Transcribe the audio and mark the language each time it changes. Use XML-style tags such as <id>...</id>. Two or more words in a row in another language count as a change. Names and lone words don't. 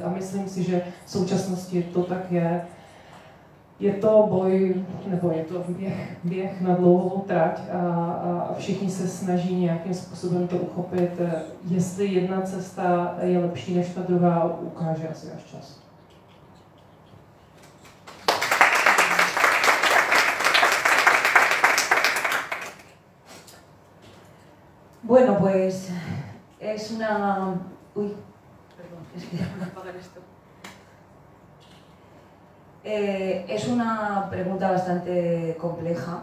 <cs>A myslím si, že v současnosti to tak je. Je to boj, nebo je to běh na dlouhou trať a všichni se snaží nějakým způsobem to uchopit. Jestli jedna cesta je lepší než ta druhá, ukáže asi až čas.</cs> <es>Bueno, pues es una... Uy, perdón, es que voy a apagar esto. Es una pregunta bastante compleja.</es>